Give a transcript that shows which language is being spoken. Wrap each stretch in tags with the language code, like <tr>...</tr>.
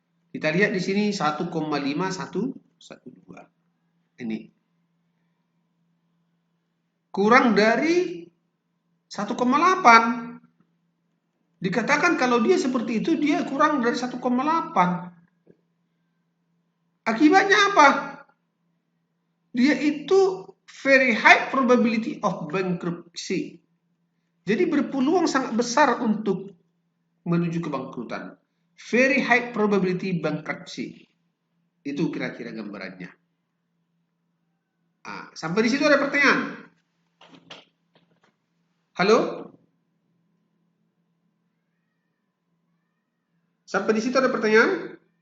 <id>Kita lihat di sini 1,5112. Ini. Kurang dari 1,8. Dikatakan kalau dia seperti itu, dia kurang dari 1,8. Akibatnya apa? Dia itu</id> <en>very high probability of bankruptcy.</en> <id>Jadi berpeluang sangat besar untuk menuju kebangkrutan.</id> <en>Very high probability bankruptcy.</en> <id>Itu kira-kira gambarannya. Sampai di situ ada pertanyaan? Halo? Sampai di situ ada pertanyaan?</id>